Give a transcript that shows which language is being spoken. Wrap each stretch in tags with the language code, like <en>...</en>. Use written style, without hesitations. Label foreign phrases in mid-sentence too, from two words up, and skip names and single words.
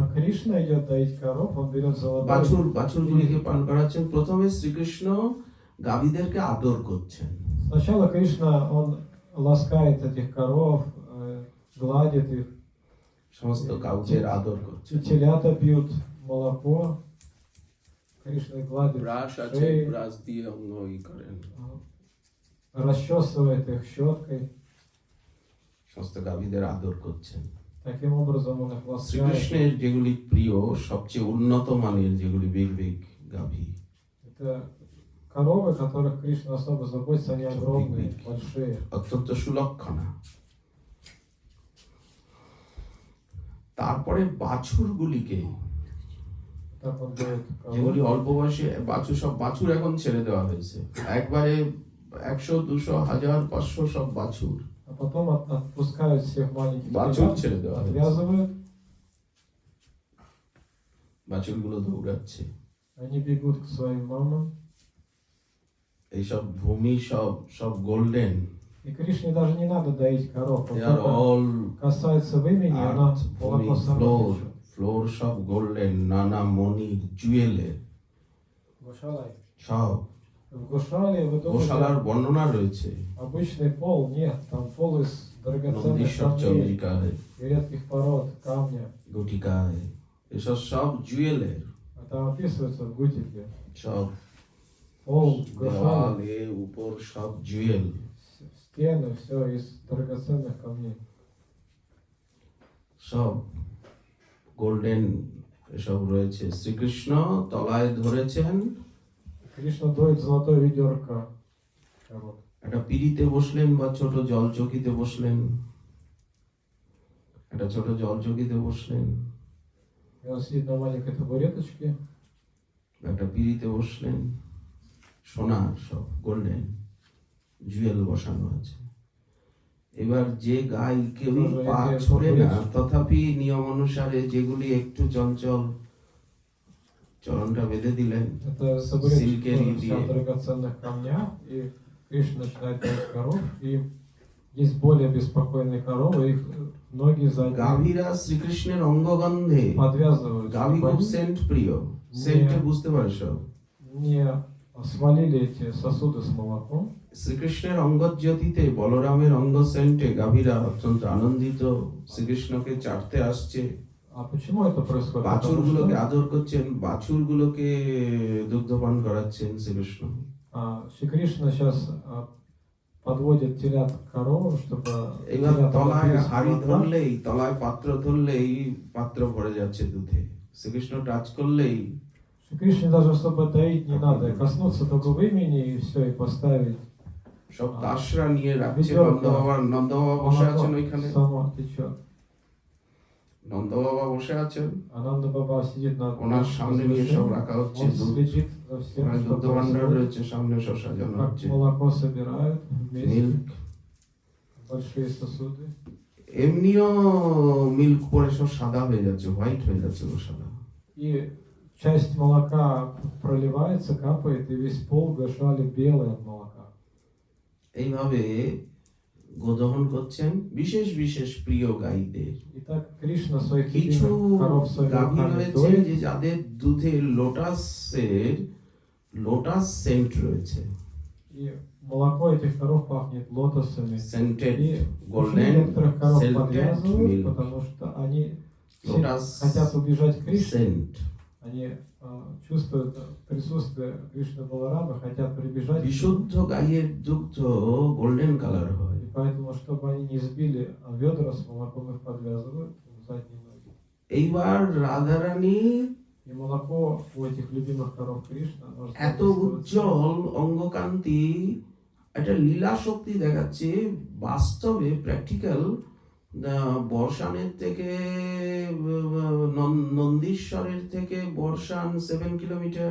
<ru>Кришна идет доить коров, он берет золотой.</ru> <bn>বাছুরগুলিকে পান করাচ্ছেন। প্রথমে শ্রীকৃষ্ণ গাভীদেরকে আদর করছেন,</bn> <ru>Сначала Кришна, он ласкает этих коров, гладит их.</ru> <bn>সমস্ত কাউকের আদর করছেন।</bn> <ru>И телята пьют молоко. Кришна гладит</ru> <bn>ব্রাশ আছে,</bn> <ru>шеи,</ru> <bn>ব্রাশ দিয়ে অঙ্গ করেন,</bn> <ru>расчесывает их щеткой.</ru> <bn>সমস্ত গাভীদের আদর করছেন।</bn> <ru>Таким образом он их ласкает.</ru> <bn>শ্রীকৃষ্ণের যেগুলি প্রিয়, সবচেয়ে উন্নত মানের যেগুলি বিগ গাভী,</bn> <ru>Это коровы, которых Кришна особо заботится, они огромные, большие.</ru> <bn>অত্যন্ত সুলক্ষণা। তারপরে বাছুরগুলিকে,</bn> <ru>Так он дает</ru> <bn>যেগুলি</bn> <ru>коров.</ru> <bn>অল্প বয়সে সব বাছুর এখন ছেড়ে দেওয়া হয়েছে, একবারে 100, 200, 1000, 500 সব বাছুর,</bn> <ru>А потом отпускают всех маленьких</ru> <bn>বাছুর</bn> <ru>телят,</ru> <bn>ছেড়ে দেওয়া হয়েছে।</bn> <ru>отвязывают,</ru> <bn>বাছুরগুলো দৌড়াচ্ছে।</bn> <ru>они бегут к своим мамам.</ru> <bn>এইসব ভূমি সব সব গোল্ডেন,</bn> <ru>И Кришне даже не надо доить коров. Он</ru> <en>they are</en> <ru>только</ru> <en>all</en> <ru>касается вымени, она</ru> <en>earth, ভূমি,</en> <ru>молоко само</ru> <bn>ফ্লোর</bn> <ru>течет.</ru> <bn>ফ্লোর সব গোল্ডেন, নানা মণি জুয়েলের</bn> <ru>Гошалай.</ru> <bn>সব।</bn> <ru>В Гошале вы</ru> <bn>গোশালার</bn> <ru>думаете,</ru> <bn>বর্ণনা রয়েছে,</bn> <ru>обычный пол? Нет, там пол из драгоценных</ru> <bn>নন্দীশ্বর</bn> <ru>камней</ru> <bn>চন্দ্রিকায়,</bn> <ru>и редких пород, камня.</ru> <bn>গুটিকায়, এসব সব জুয়েলের,</bn> <ru>А там описывается в Гутике.</ru> <bn>সব</bn> <ru>Пол в</ru> <bn>দেওয়াল</bn> <ru>Гошале,</ru> <bn>এ উপর সব জুয়েল,</bn> <ru>стены, все из драгоценных камней.</ru> <bn>সব গোল্ডেন এসব রয়েছে। শ্রীকৃষ্ণ তলায় ধরেছেন,</bn> <ru>Кришна доит золотое ведерко коров.</ru> <bn>একটা পিড়িতে বসলেন বা ছোট জল চকিতে বসলেন, একটা ছোট জল চকিতে বসলেন,</bn> <ru>И он сидит на маленькой табуреточке,</ru> <bn>একটা পিড়িতে বসলেন, সোনার সব</bn> <en>golden jewel</en> <bn>বসানো আছে। এবার যে গাই কেউ পা ছড়ে না, তথাপি নিয়ম অনুসারে যেগুলি একটু চঞ্চল চরণটা বেঁধে দিলেন,</bn> <ru>это табуреточка Силикерии тоже вся в бьет. драгоценных камнях, и Кришна начинает доить коров, и есть более беспокойные коровы, их ноги задние</ru> <bn>গাভীরা শ্রীকৃষ্ণের অঙ্গগন্ধে,</bn> <ru>подвязывают,</ru> <bn>গাভী</bn> <ru>чтобы</ru> <bn>খুব</bn> <ru>они</ru> <bn>সেন্ট প্রিয়, সেন্টে বুঝতে পারে সব।</bn> <ru>не свалили эти сосуды с молоком.</ru> <bn>শ্রীকৃষ্ণের অঙ্গজ্যোতিতে, বলরামের অঙ্গ সেন্টে গাভীরা অত্যন্ত আনন্দিত, শ্রীকৃষ্ণকে চাটতে আসছে,</bn> <ru>А почему это происходит? Потому</ru> <bn>বাছুরগুলোকে</bn> <ru>что</ru> <bn>আদর করছেন, বাছুরগুলোকে দুগ্ধপান করাচ্ছেন শ্রীকৃষ্ণ।</bn> <ru>Шри Кришна сейчас подводит телят к коровам, чтобы</ru> <bn>এবার</bn> <ru>телята</ru> <bn>তলায়</bn> <ru>напились</ru> <bn>হাড়ি</bn> <ru>молока.</ru> <bn>ধরলেই, তলায় পাত্র ধরলেই পাত্র ভরে যাচ্ছে দুধে। শ্রীকৃষ্ণ টাচ করলেই</bn> <ru>Шри Кришне даже особо доить не надо, коснуться только вымени и все, и поставить.</ru> <bn>সব দাসরা নিয়ে রাখছে। বিজয় নন্দ বাবা বসে</bn> <ru>Молоко</ru> <bn>আছেন ওইখানে,</bn> <ru>само течет.</ru> <bn>নন্দ বাবা বসে আছেন,</bn> <ru>Ананда Баба сидит на</ru> <bn>ওনার সামনে নিয়ে সব</bn> <ru>возвышении.</ru> <bn>রাখা হচ্ছে</bn> <ru>Он</ru> <bn>দুধ।</bn> <ru>следит за всем,</ru> <bn>ওখানে</bn> <ru>что</ru> <bn>দুগ্ধ ভান্ডার</bn> <ru>происходит.</ru> <bn>রয়েছে, সামনে সব সাজানো</bn> <ru>Как</ru> <bn>হচ্ছে,</bn> <ru>молоко собирают вместе,</ru> <bn>মিল্ক।</bn> <ru>большие сосуды.</ru> <bn>এমনিও মিল্ক পরে সব সাদা হয়ে যাচ্ছে, হোয়াইট হয়ে যাচ্ছে গোশালা।</bn> <ru>И часть молока проливается, капает, и весь пол в Гошале белый от молока.</ru> <bn>এইভাবে গোদহন করছেন বিশেষ বিশেষ প্রিয় গাইদের।</bn> <ru>И так Кришна своих</ru> <bn>কিছু</bn> <ru>любимых коров своими</ru> <bn>গাভী</bn> <ru>руками</ru> <bn>রয়েছে</bn> <ru>доит,</ru> <bn>যে যাদের দুধে</bn> <en>lotus scent</en> <bn>রয়েছে,</bn> <ru>и молоко этих коров пахнет лотосами.</ru> <bn>সেন্টেড</bn> <ru>И очень</ru> <bn>গোল্ডেন</bn> <ru>некоторых коров</ru> <bn>সেন্টেড</bn> <ru>подвязывают,</ru> <bn>মিল্ক,</bn> <ru>потому что они все</ru> <bn>লোটাস</bn> <ru>хотят убежать к Кришне.</ru> <bn>সেন্ট।</bn> <ru>Они чувствуют присутствие Кришны Баларама, хотят прибежать к нему.</ru> <bn>বিশুদ্ধ গাইয়ের দুগ্ধ</bn> <en>golden colour</en> <bn>হয়।</bn> <ru>И поэтому, чтобы они не сбили ведра с молоком, их подвязывают в задние ноги.</ru> <bn>এইবার রাধারানী</bn> <ru>И молоко у этих любимых коров Кришны, оно же</ru> <bn>এত</bn> <ru>задействуется.</ru> <bn>উজ্জ্বল অঙ্গকান্তি, একটা লীলা শক্তি দেখাচ্ছে। বাস্তবে প্র্যাকটিক্যাল বর্ষানের থেকে নন্দীশ্বরের থেকে বর্ষান 7 কিলোমিটার,</bn>